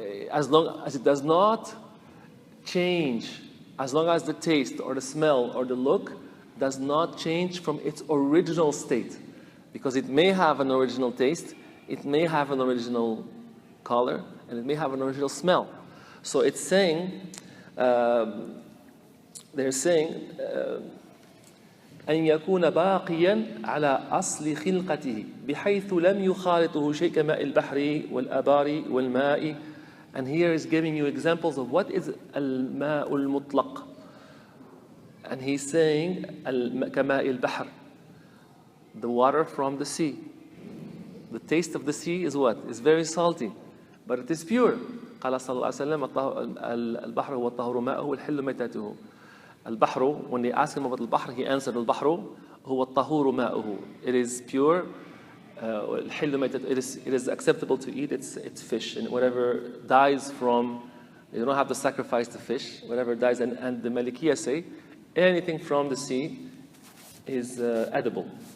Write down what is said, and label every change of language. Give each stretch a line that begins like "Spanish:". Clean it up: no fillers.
English: As long as it does not change, as long as the taste or the smell or the look does not change from its original state. Because it may have an original taste, it may have an original color, and it may have an original smell. So it's saying, they're saying,
Arabic: أن يكون باقيا على أصل خلقته بحيث لم يخالطه شيء كماء البحر والآبار والماء.
English: And here is giving you examples of what is
Arabic: الماء المطلق.
English: And he's saying
Arabic: كماء البحر,
English: the water from the sea. The taste of the sea is what? It's very salty, but it is pure.
Arabic: قال صلى الله عليه وسلم البحر هو الطهور ماءه والحل ميتاته.
English: البحر, when they asked him about البحر, he answered
Arabic: البحر هو الطهور ماءه.
English: It is pure.
Arabic: الحل ميتاته.
English: It is acceptable to eat. It's fish, and whatever dies from, you don't have to sacrifice the fish. Whatever dies, and the Malikiya say anything from the sea is edible.